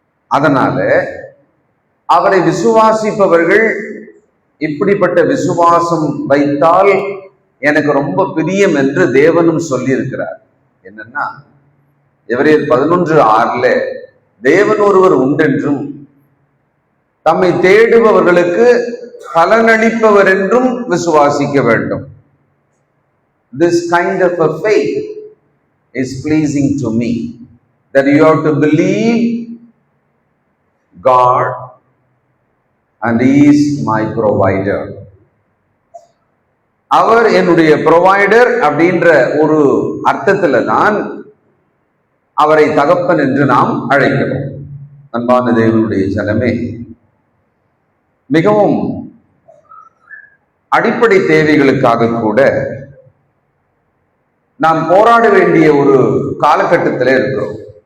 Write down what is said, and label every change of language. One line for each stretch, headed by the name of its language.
Tamil: அதனால அவரை விசுவாசிப்பவர்கள் இப்படிப்பட்ட விசுவாசம் வைத்தால் எனக்கு ரொம்ப பிரியம் என்று தேவனும் சொல்லி இருக்கிறார். என்னன்னா, எபிரேயர் 11:6 தேவன் ஒருவர் உண்டென்றும் தம்மை தேடுபவர்களுக்கு பலனளிப்பவர் என்றும் விசுவாசிக்க வேண்டும்.
English: This kind of a faith is pleasing to me, that you have to believe God and He is my provider.
Tamil: அவர் என்னுடைய ப்ரொவைடர் அப்படின்ற ஒரு அர்த்தத்துல தான் அவரை தகப்பன் என்று நாம் அழைக்கிறோம். அன்பான தேவனுடைய ஜனமே, மிகவும் அடிப்படை தேவைகளுக்காக கூட நாம் போராட வேண்டிய ஒரு காலகட்டத்தில் இருக்கிறோம்.